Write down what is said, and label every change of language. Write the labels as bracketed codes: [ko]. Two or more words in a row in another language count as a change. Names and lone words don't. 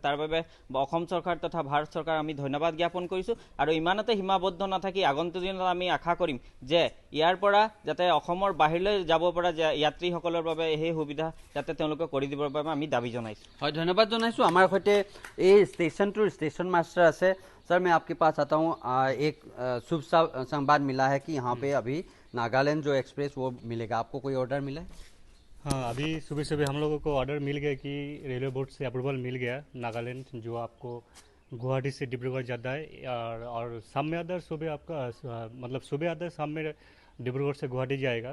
[as] তাৰ বাবে অসম চৰকাৰ তথা ভাৰত চৰকাৰ আমি ধন্যবাদ জ্ঞাপন কৰিছোঁ। আৰু ইমানতে সীমাবদ্ধ নাথাকি আগন্তুক দিনত আমি আশা কৰিম যে ইয়াৰ পৰা যাতে অসমৰ বাহিৰলৈ যাব পৰা যাত্ৰীসকলৰ বাবে সেই সুবিধা যাতে তেওঁলোকে কৰি দিবৰ বাবে আমি দাবী জনাইছোঁ। হয়, ধন্যবাদ জনাইছোঁ। আমাৰ সৈতে এই ষ্টেচনটোৰ ষ্টেচন মাষ্টাৰ আছে। [hi] सर मैं आपके पास आता हूँ, एक शुभ संवाद मिला है कि यहाँ पे अभी नागालैंड जो एक्सप्रेस वो मिलेगा, आपको कोई ऑर्डर मिला है? हाँ, अभी सुबह सुबह हम लोगों को ऑर्डर मिल गया कि रेलवे बोर्ड से अप्रूवल मिल गया नागालैंड जो आपको गुवाहाटी से डिब्रूगढ़ जाता है, और शाम में अदर सुबह आपका मतलब सुबह अदर शाम में डिब्रूगढ़ से गुवाहाटी जाएगा।